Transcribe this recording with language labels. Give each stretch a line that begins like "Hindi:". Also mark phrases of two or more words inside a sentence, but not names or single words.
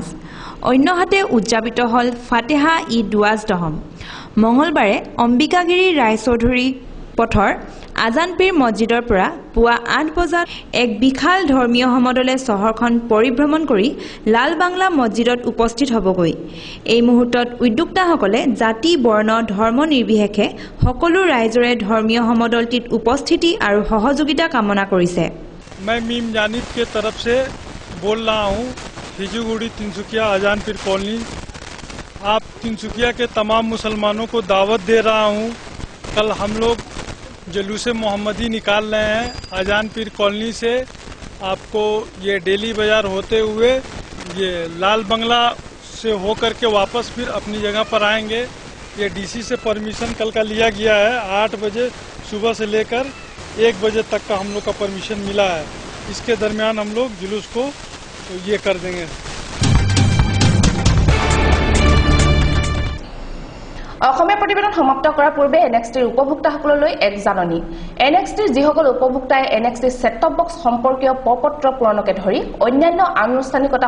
Assamese: অন্যহাতে উদযাপিত হল ফাতেহা ঈদ ৱাজ দহম মঙ্গলবাৰে অম্বিকাগিৰি ৰায়চৌধুৰী পথৰ আজানপীৰ মছজিদৰ পৰা পুৱা 8 বজাত এক বিশাল ধৰ্মীয় সমদলে চহৰখন পৰিভ্ৰমণ কৰি লাল বাংলা মছজিদত উপস্থিত হ'বগৈ এই মুহূৰ্তত উদ্যোক্তাসকলে জাতি বৰ্ণ ধৰ্ম নিৰ্বিশেষে সকলো ৰাইজৰে ধৰ্মীয় সমদলটিত উপস্থিতি আৰু সহযোগিতা কামনা কৰিছে
Hindi: मैं मीम जानिब के तरफ से बोल रहा हूँ हिजुगुड़ी तिनसुकिया आजानपीर कॉलोनी आप तिनसुकिया के तमाम मुसलमानों को दावत दे रहा हूँ कल हम लोग जुलूस मोहम्मदी निकाल रहे हैं आजानपीर कॉलोनी से आपको ये डेली बाजार होते हुए ये लाल बंगला से होकर के वापस फिर अपनी जगह पर आएंगे ये डीसी से परमिशन कल का लिया गया है 8 बजे सुबह से लेकर 1 बजे तक का हम लोग का परमिशन मिला है इसके दरमियान हम लोग जुलूस को ये कर देंगे
Assamese: অসমীয়া প্ৰতিবেদন সমাপ্ত কৰাৰ পূৰ্বে এনএক্সটিৰ উপভোক্তাসকললৈ এক জাননী এনএক্সটিৰ যিসকল উপভোক্তাই এনএক্সটিৰ
English: set-top box
Assamese: সম্পৰ্কীয় পত্ৰ পূৰণকে ধৰি অন্যান্য আনুষ্ঠানিকতা